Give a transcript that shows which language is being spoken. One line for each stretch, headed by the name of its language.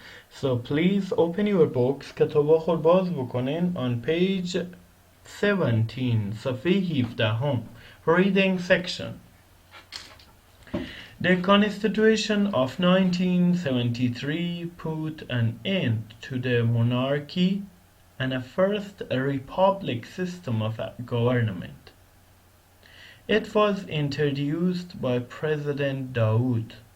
English: So please open your books.
Persian: کتابا خود باز بکنین
English: on page 17.
Persian: صفحه 17.
English: Reading section. The Constitution of 1973 put an end to the monarchy and a first republic system of government. It was introduced by President Daoud.